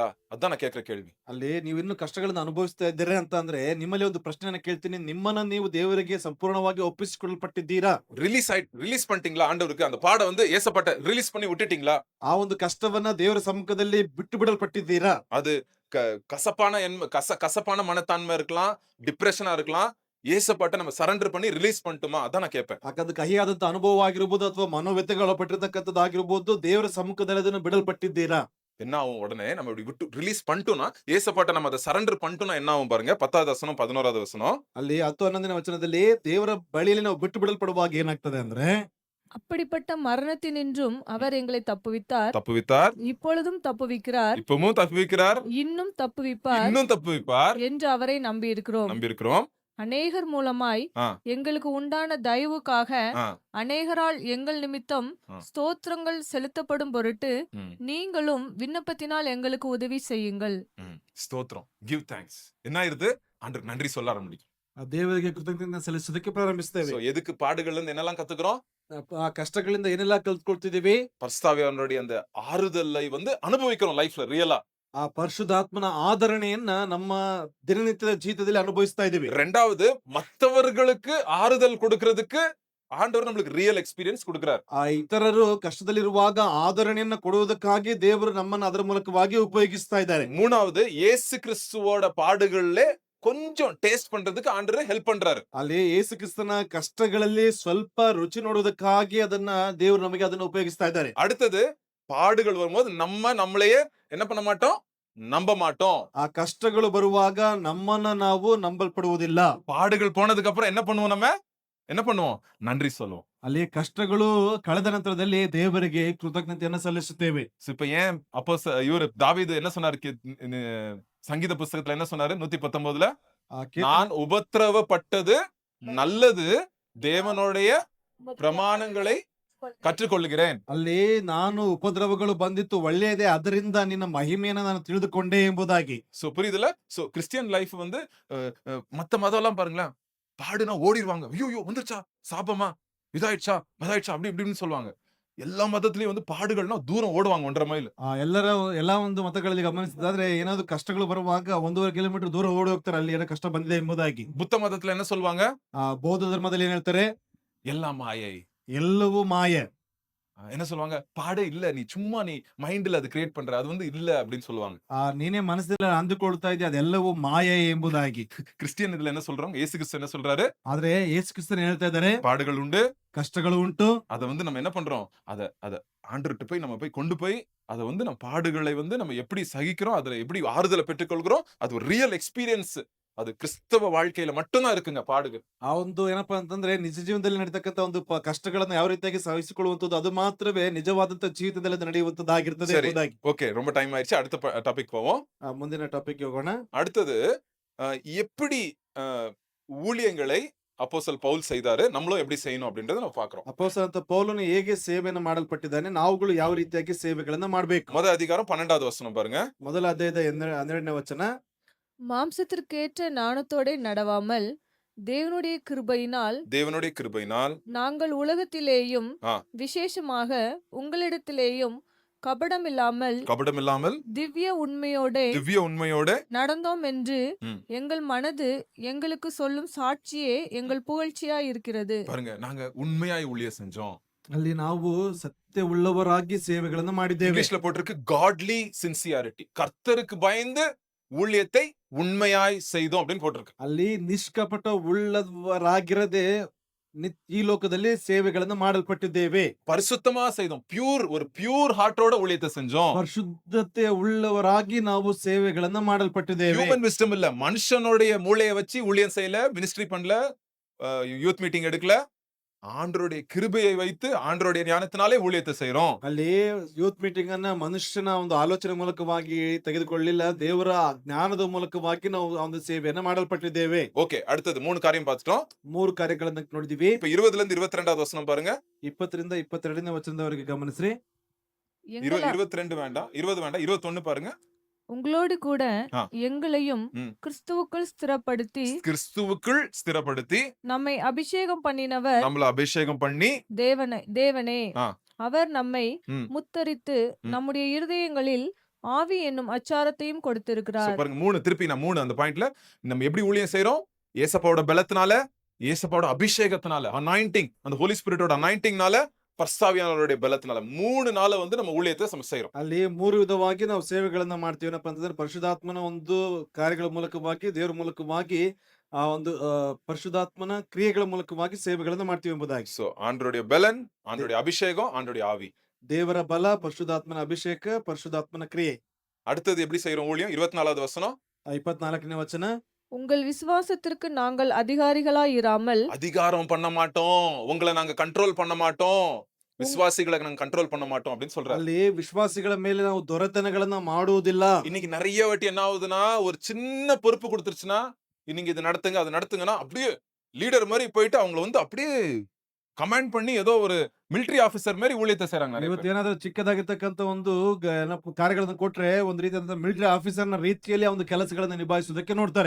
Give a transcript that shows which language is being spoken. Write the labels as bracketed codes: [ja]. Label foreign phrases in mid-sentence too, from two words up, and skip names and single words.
[ta] அதான் நான் கேட்கிற கேள்வி. [kn] ಅಲ್ಲಿ ನೀವು ಇನ್ನು ಕಷ್ಟಗಳನ್ನ ಅನುಭವಿಸ್ತಾ ಇದ್ದೀರಾ ಅಂತ ಅಂದ್ರೆ ನಿಮ್ಮಲ್ಲಿ ಒಂದು ಪ್ರಶ್ನೆನ ಕೇಳ್ತೀನಿ. ನಿಮ್ಮನ್ನ ನೀವು ದೇವರಿಗೆ ಸಂಪೂರ್ಣವಾಗಿ ಒಪ್ಪಿಸಿಕೊಳ್ಳಲ್ಪಟ್ಟಿದ್ದೀರಾ? [ta] ரிலீஸ் பண்ணிட்டீங்களா ஆண்டவருக்கு? அந்த பாடம் வந்து ஏசப்பட்ட ரிலீஸ் பண்ணி விட்டுட்டீங்களா? [kn] ಆ ಒಂದು ಕಷ್ಟವನ್ನ ದೇವರ ಸಮ್ಮುಖದಲ್ಲಿ ಬಿಟ್ಟು ಬಿಡಲ್ಪಟ್ಟಿದ್ದೀರಾ? [ta] அது கசப்பான மனத்தான்மை இருக்கலாம், டிப்ரெஷனா இருக்கலாம். ஏசப்பட்ட நம்ம சரண்டர் பண்ணி ரிலீஸ் பண்ணிட்டுமா? அதான் நான் கேட்பேன். [kn] ಯಾಕಂದ್ರೆ ಕಹಿಯಾದಂತ ಅನುಭವ ಆಗಿರ್ಬೋದು ಅಥವಾ ಮನೋವ್ಯಥೆಗಳು ಪಟ್ಟಿರ್ತಕ್ಕಂಥದ್ದಾಗಿರ್ಬೋದು, ದೇವರ ಸಮ್ಮುಖದಲ್ಲಿ ಅದನ್ನು ಬಿಡಲ್ಪಟ್ಟಿದ್ದೀರಾ? [ta] என்ன ஆகும்? உடனே நம்ம இப்படி விட்டு ரிலீஸ் பண்ணிட்டோம்னா, ஏசப்பட்ட நம்ம அதை சரண்டர் பண்ணிட்டோம்னா என்ன ஆகும் பாருங்க. 10வது வசனம் 11வது வசனம். [kn] ಅಲ್ಲಿ 10 11ನೇ ವಚನದಲ್ಲಿ ದೇವರ ಬಳಿಯಲ್ಲಿ ನಾವು ಬಿಟ್ಟು ಬಿಡಲ್ಪಡುವಾಗ ಏನಾಗ್ತದೆ ಅಂದ್ರೆ, [ta] அப்படிப்பட்ட மரணத்தினின்றும் அவர் எங்களை தப்புவித்தார், தப்புவித்தார், இப்பொழுதும் தப்புவிக்கிறார், இப்பவும் தப்புவிக்கிறார், இன்னும் தப்புவிப்பார் இன்னும் தப்புவிப்பார் என்று அவரை நம்பியிருக்கிறோம். நம்பியிருக்கிறோம். அநேகர் மூலமாய் ஆ. எங்களுக்கு உண்டான தயவுக்காக ஆ. அநேகரால் எங்கள் நிமித்தம் ஆ. ஸ்தோத்திரங்கள் செலுத்தப்படும் பொருட்டு ம், நீங்களும் விண்ணப்பத்தினால் எங்களுக்கு உதவி செய்யுங்கள். ம். ஸ்தோத்திரம். [en] give thanks. [ta] என்ன ஆயிருது? ஆண்டவருக்கு நன்றி சொல்ல ஆரம்பிக்கும். [kn] ಆ ದೇವರಿಗೆ ಕೃತಜ್ಞತೆ ಸಲ್ಲಿಸೋದಕ್ಕೆ ಪ್ರಾರಂಭಿಸ್ತೇವೆ. [ta] So, எதுக்கு பாடுகள்ல இருந்து என்னெல்லாம் கத்துக்கிறோம்? [kn] ಆ ಕಷ್ಟಗಳಿಂದ ಏನೆಲ್ಲ ಕಲ್ತ್ಕೊಳ್ತಿದೀವಿ? [ta] பரிசுத்தாவியானவருடைய அந்த ஆறுதலை வந்து அனுபவிக்கிறோம் லைஃப்ல ரியலா. [kn] ಆ ಪರಿಶುದ್ಧಾತ್ಮನ ಆಧರಣೆಯನ್ನ ನಮ್ಮ ದಿನನಿತ್ಯದ ಜೀವಿತದಲ್ಲಿ ಅನುಭವಿಸ್ತಾ ಇದೀವಿ. [ta] ரெண்டாவது, மத்தவர்களுக்கு ஆறுதல் கொடுக்கிறதுக்கு ஆண்டவர் நம்மளுக்கு [en] real experience [ta] கொடுக்கிறார். [kn] ಆ ಇತರರು ಕಷ್ಟದಲ್ಲಿರುವಾಗ ಆಧರಣೆಯನ್ನ ಕೊಡುವುದಕ್ಕಾಗಿ ದೇವರು ನಮ್ಮನ್ನ ಅದರ ಮೂಲಕವಾಗಿ ಉಪಯೋಗಿಸ್ತಾ ಇದ್ದಾರೆ. [ta] மூணாவது, இயேசு கிறிஸ்துவோட பாடுகள்ல கொஞ்சம் டேஸ்ட் பண்றதுக்கு ஆண்டவர் ஹெல்ப் பண்றாரு. [kn] ಅಲ್ಲಿ ಯೇಸು ಕ್ರಿಸ್ತನ ಕಷ್ಟಗಳಲ್ಲಿ ಸ್ವಲ್ಪ ರುಚಿ ನೋಡುವುದಕ್ಕಾಗಿ ಅದನ್ನ ದೇವರು ನಮಗೆ ಅದನ್ನ ಉಪಯೋಗಿಸ್ತಾ ಇದ್ದಾರೆ. [ta] அடுத்தது, பாடுகள் வரும்போது நம்மளையே என்ன பண்ண மாட்டோம்? நம்ப மாட்டோம். [kn] ಆ ಕಷ್ಟಗಳು ಬರುವಾಗ ನಮ್ಮನ್ನ ನಾವು ನಂಬಲ್ಪಡುವುದಿಲ್ಲ. [ta] பாடுகள் போனதுக்கு அப்புறம் என்ன பண்ணுவோம்? நன்றி சொல்லுவோம். [kn] ಅಲ್ಲಿ ಕಷ್ಟಗಳು ಕಳೆದ ನಂತರದಲ್ಲಿ ದೇವರಿಗೆ ಕೃತಜ್ಞತೆಯನ್ನು ಸಲ್ಲಿಸುತ್ತೇವೆ. [ta] இப்ப ஏன் அப்போ இவரு தாவீது என்ன சொன்னாரு? சங்கீத புஸ்தகத்துல என்ன சொன்னாரு? 119ல, ಆ நான் உபத்திரவப்பட்டது நல்லது, தேவனுடைய பிரமாணங்களை கற்றுக்கொள்கிறேன். [kn] ಅಲ್ಲಿ ನಾನು ಉಪದ್ರವಗಳು ಬಂದಿತ್ತು ಒಳ್ಳೆಯದೇ, ಅದರಿಂದ ನಿನ್ನ ಮಹಿಮೆಯನ್ನು ನಾನು ತಿಳಿದುಕೊಂಡೆ ಎಂಬುದಾಗಿ. [ta] சோ புரியுதுல? சோ [en] Christian life [ta] வந்து மத்த மதம் எல்லாம் பாருங்களேன், பாடுனா ஓடிடுவாங்க. ஐயோ வந்துருச்சா, சாபமா, இதாயிடுச்சா, அதாயிடுச்சா, அப்படி இப்படின்னு சொல்லுவாங்க. எல்லா மதத்திலயும் வந்து பாடுகள்னா தூரம் ஓடுவாங்க 1.5 மைல். [kn] ಎಲ್ಲಾ ಒಂದು ಮತಗಳಲ್ಲಿ ಗಮನಿಸಿದಾದ್ರೆ ಏನಾದ್ರು ಕಷ್ಟಗಳು ಬರುವಾಗ 1.5 ಕಿಲೋಮೀಟರ್ ದೂರ ಓಡಿ ಹೋಗ್ತಾರೆ ಅಲ್ಲಿ ಏನೋ ಕಷ್ಟ ಬಂದಿದೆ ಎಂಬುದಾಗಿ. [ta] புத்த மதத்துல என்ன சொல்வாங்க? [kn] ಬೌದ್ಧ ಧರ್ಮದಲ್ಲಿ ಏನ್ ಹೇಳ್ತಾರೆ? [ta] எல்லாம் மாயை. [kn] ಎಲ್ಲವೂ ಮಾಯೆ. [ta] என்ன சொல்லுவாங்க? பாடே இல்ல. நீ சும்மா நீ மைண்ட்ல அது கிரியேட் பண்ற. அது வந்து இல்ல அப்படின்னு சொல்லுவாங்க. [kn] ನೀನೇ ಮನಸ್ಸಲ್ಲಿ ಅಂದುಕೊಳ್ತಾ ಇದೆಯಾ ಅದೆಲ್ಲವೂ ಮಾಯೆ ಎಂಬುದಾಗಿ. [ta] கிறிஸ்டியன் இதுல என்ன சொல்றாங்க? இயேசு கிறிஸ்து என்ன சொல்றாரு? [kn] ಆದ್ರೆ ಯೇಸು ಕ್ರಿಸ್ತನು ಹೇಳ್ತಾ ಇದ್ದಾರೆ, [ta] பாடுகள் உண்டு. [kn] ಕಷ್ಟಗಳು ಉಂಟು. [ta] அத வந்து நம்ம என்ன பண்றோம்? அத அத ஆண்டவர்ட்ட போய் நம்ம போய் கொண்டு போய் அத வந்து நம்ம பாடுகளை வந்து நம்ம எப்படி சகிக்கிறோம், அதுல எப்படி ஆறுதலை பெற்றுக்கொள்கிறோம், அது ஒரு [en] real experience. [ta] அது கிறிஸ்தவ வாழ்க்கையில மட்டும்தான் இருக்குங்க பாடுகள். [kn] ಆ ಒಂದು ಏನಪ್ಪಾ ಅಂತಂದ್ರೆ ನಿಜ ಜೀವನದಲ್ಲಿ ನಡೀತಕ್ಕಂತ ಒಂದು ಕಷ್ಟಗಳನ್ನ ಯಾವ ರೀತಿಯಾಗಿ ಸಹಿಸಿಕೊಳ್ಳುವಂತದ್ದು ಅದು ಮಾತ್ರವೇ ನಿಜವಾದಂತ ಜೀವಿತದಲ್ಲಿ ನಡೆಯುವಂತದ್ದಾಗಿರ್ತದೆ [ta] சரி. [kn] ಎಂಬುದಾಗಿ. [ta] ஓகே, ரொம்ப டைம் ஆயிடுச்சு. அடுத்த டாபிக் போவோம். [kn] ಮುಂದಿನ ಟಾಪಿಕ್ ಹೋಗೋಣ. [ta] அடுத்தது எப்படி ஊழியங்களை அப்போஸ்தலன் பவுல் செய்தாரு, நம்மளும் எப்படி செய்யணும் அப்படின்றத நம்ம பார்க்கிறோம். [kn] ಅಪೊಸ್ತಲನಾದ ಪೌಲನು ಹೇಗೆ ಸೇವೆಯನ್ನು ಮಾಡಲ್ಪಟ್ಟಿದ್ದಾನೆ, ನಾವುಗಳು ಯಾವ ರೀತಿಯಾಗಿ ಸೇವೆಗಳನ್ನ ಮಾಡಬೇಕು. [ta] முதல் அதிகாரம் 12வது வசனம் பாருங்க. [kn] ಮೊದಲ ಅಧ್ಯಾಯದ 12ನೇ ವಚನ. [ta] மாம்சத்திற்கேற்ற நாணத்தோடே நடவாமல் தேவனுடைய கிருபையினால் நாங்கள் உலகத்திலேயும் ஆ. விசேஷமாக உங்களிடத்திலேயும் கபடமில்லாமல் திவ்ய உண்மையோட நடந்தோம் என்று ம். எங்கள் மனது எங்களுக்கு சொல்லும் சாட்சியே எங்கள் புகழ்ச்சியா இருக்கிறது. பாருங்க, நாங்க உண்மையாய் ஊழியம் செஞ்சோம். [kn] ಅಲ್ಲಿ ನಾವು ಸತ್ಯ ಉಳ್ಳವರಾಗಿ ಸೇವೆಗಳನ್ನ ಮಾಡಿದ್ದೇವೆ. [ta] இங்கிலீஷ்ல போட்டிருக்கு [en] godly sincerity. [ta] கர்த்தருக்கு பயந்து ஊழியத்தை உண்மையாய் செய்தோம் அப்படின்னு போட்டிருக்கு. [kn] ಅಲ್ಲಿ ನಿಷ್ಕಪಟ ಉಳ್ಳವರಾಗಿರದೆ ಈ ಲೋಕದಲ್ಲಿ ಸೇವೆಗಳನ್ನ ಮಾಡಲ್ಪಟ್ಟಿದ್ದೇವೆ. [ta] பரிசுத்தமா செய்தோம். ஒரு பியூர் ஹார்ட்டோட ஊழியத்தை செஞ்சோம். [kn] ಪರಿಶುದ್ಧತೆ ಉಳ್ಳವರಾಗಿ ನಾವು ಸೇವೆಗಳನ್ನ ಮಾಡಲ್ಪಟ್ಟಿದ್ದೇವೆ. [en] human wisdom [ta] இல்ல, மனுஷனுடைய மூளையை வச்சு ஊழியம் செய்யல, மினிஸ்ட்ரி பண்ணல, [en] youth meeting [ta] எடுக்கல. ஆண்டவருடைய கிருபையை வைத்து ஆண்டவருடைய ஞானத்தினாலே ஊழியத்தை செய்றோம். [kn] ಅಲ್ಲಿ [en] youth meeting [kn] ಅನ್ನ ಮನುಷ್ಯನ ಒಂದು ಆಲೋಚನೆ ಮೂಲಕವಾಗಿ ತೆಗೆದುಕೊಳ್ಳಿಲ್ಲ, ದೇವರ ಜ್ಞಾನದ ಮೂಲಕವಾಗಿ ನಾವು ಒಂದು ಸೇವೆಯನ್ನ ಮಾಡಲ್ಪಟ್ಟಿದ್ದೇವೆ. [ta] ஓகே, அடுத்தது 3 காரியம் பார்த்துட்டோம். [kn] 3 ಕಾರ್ಯಗಳನ್ನ ನೋಡಿದೀವಿ. [ta] இப்ப 20ல இருந்து 22வது வசனம் பாருங்க. [kn] 20ರಿಂದ 22ನೇ ವಚನದವರೆಗೆ ಗಮನಿಸ್ರಿ. [ta] 22 வேண்டாம், 20 வேண்டாம், 21 பாருங்க. உங்களோடு கூட ஆ. எங்களையும் ம். கிறிஸ்துவுக்குள் ஸ்திரப்படுத்தி நம்மை அபிஷேகம் பண்ணினவர் நம்மள அபிஷேகம் பண்ணி தேவனே ஆ. அவர் நம்மை ம். முத்தரித்து ம். நம்முடைய இருதயங்களில் ஆவி என்னும் அச்சாரத்தையும் So, கொடுத்திருக்கிறார். பாருங்க 3 திருப்பி நான் 3 அந்த பாயிண்ட்ல நம்ம எப்படி ஊழியம் செய்றோம்? ஏசப்பாவோட பலத்தினால, ஏசப்பாவோட அபிஷேகத்தினால, அனாயிண்டிங், அந்த ஹோலி ஸ்பிரிட்டோட அனாயிண்டிங்னால, பரிசுத்தாவியானவருடைய பலத்தினால 3 நாள வந்து நம்ம ஊழியத்தை நம்ம செய்றோம். [kn] ಅಲ್ಲಿ 3 ವಿಧವಾಗಿ ನಾವು ಸೇವೆಗಳನ್ನ ಮಾಡ್ತೀವಿ. ಏನಪ್ಪಾ ಅಂತಂದ್ರೆ ಪರಿಶುದ್ಧಾತ್ಮನ ಒಂದು ಕಾರ್ಯಗಳ ಮೂಲಕವಾಗಿ, ದೇವರ ಮೂಲಕವಾಗಿ, ಆ ಒಂದು ಪರಿಶುದ್ಧಾತ್ಮನ ಕ್ರಿಯೆಗಳ ಮೂಲಕವಾಗಿ ಸೇವೆಗಳನ್ನ ಮಾಡ್ತೀವಿ ಎಂಬುದಾಗಿ. [ta] சோ ஆண்டவருடைய பலன், ஆண்டவருடைய அபிஷேகம், ஆண்டவருடைய ஆவி. [kn] ದೇವರ ಬಲ, ಪರಿಶುದ್ಧಾತ್ಮನ ಅಭಿಷೇಕ, ಪರಿಶುದ್ಧಾತ್ಮನ ಕ್ರಿಯೆ. [ta] அடுத்தது எப்படி செய்றோம் ஊழியம்? 24வது வசனம். [kn] 24ನೇ ವಚನ. [ta] உங்கள் விசுவாசத்திற்கு நாங்கள் அதிகாரிகளாய் இராமல் அதிகாரம் பண்ண மாட்டோம், உங்களை நாங்க கண்ட்ரோல் பண்ண மாட்டோம், விசுவாசிகளை நாங்க கண்ட்ரோல் பண்ண மாட்டோம் அப்படின்னு சொல்றாரு. [kn] ಅಲ್ಲಿ ವಿಶ್ವಾಸಿಗಳ ಮೇಲೆ ನಾವು ದೊರೆತನಗಳನ್ನ ಮಾಡುವುದಿಲ್ಲ. [ta] இன்னைக்கு நிறைய வாட்டி என்ன ஆகுதுன்னா, ஒரு சின்ன பொறுப்பு கொடுத்துருச்சுன்னா, நீங்க இது நடத்துங்க அது நடத்துங்கன்னா அப்படியே லீடர் மாதிரி போயிட்டு அவங்களை வந்து அப்படியே கமாண்ட் பண்ணி ஏதோ ஒரு [en] military officer [ta] மாதிரி ஊழியத்தை செய்றாங்க நிறைய பேர். [kn] ಇವತ್ತೇನಾದ್ರೂ ಚಿಕ್ಕದಾಗಿರ್ತಕ್ಕಂಥ ಒಂದು ಕಾರ್ಯಗಳನ್ನ ಕೊಟ್ರೆ ಒಂದು ರೀತಿಯಾದ ಮಿಲಿಟರಿ ಆಫೀಸರ್ನ ರೀತಿಯಲ್ಲಿ ಆ ಒಂದು ಕೆಲಸಗಳನ್ನ ನಿಭಾಯಿಸುವುದಕ್ಕೆ ನೋಡ್ತಾರೆ.